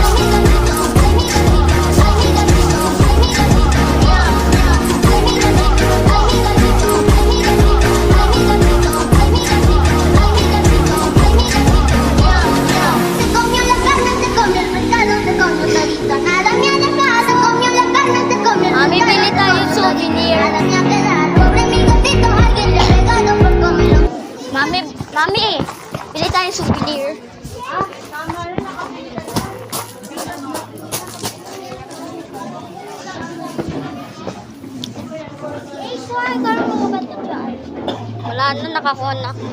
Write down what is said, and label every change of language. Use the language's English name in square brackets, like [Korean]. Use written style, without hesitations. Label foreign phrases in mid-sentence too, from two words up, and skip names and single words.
[Spanish] Ay, mi gatito, ay, mi gatito, ay, mi gatito, ay, mi gatito, ay, mi gatito, miau, miau. Se comió la carne, se comió el pescado, se comió todito, nada me ha dejado. Se comió la carne, se comió el [Filipino] Mami, [Spanish] pescado, [Filipino] bili [Spanish] se [Filipino] tayo [Spanish] comió [Filipino] souvenir. [Spanish] todito, nada me ha quedado. Pobre mi gatito, alguien le ha pegado por comerlo. [Filipino] Mami, bili tayong souvenir. Wala na, nakakuha na.